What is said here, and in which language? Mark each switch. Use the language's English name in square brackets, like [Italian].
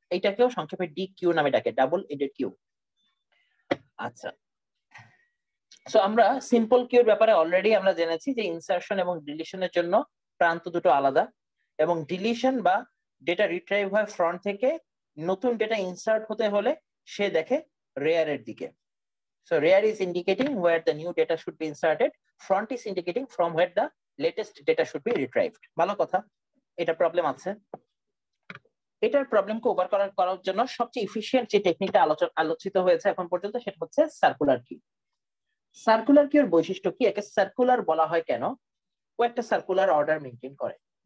[Bangla] এইটাকেও সংক্ষেপে D Q নামে ডাকে, ডাবল এন্ডেড কিউ। আচ্ছা, সো আমরা সিম্পল কিউর ব্যাপারে অলরেডি আমরা জেনেছি যে ইনসারশন এবং ডিলিশনের জন্য প্রান্ত দুটো আলাদা, এবং ডিলিশন বা ডেটা রিট্রাইভ হয় ফ্রন্ট থেকে, নতুন ডেটা ইনসার্ট হতে হলে সে দেখে রেয়ারের দিকে। [English] So rear is indicating where the new data should be inserted, front is indicating from where the latest data should be retrieved. [Bangla] ভালো কথা, এটা প্রবলেম আছে। এটার প্রবলেমকে ওভারকাম করার জন্য সবচেয়ে এফিশিয়েন্ট যে টেকনিকটা আলোচিত হয়েছে এখন পর্যন্ত, সেটা হচ্ছে সার্কুলার কিউ। সার্কুলার কিউর বৈশিষ্ট্য কি, একে সার্কুলার বলা হয় কেন? ও একটা সার্কুলার অর্ডার মেইনটেইন করে।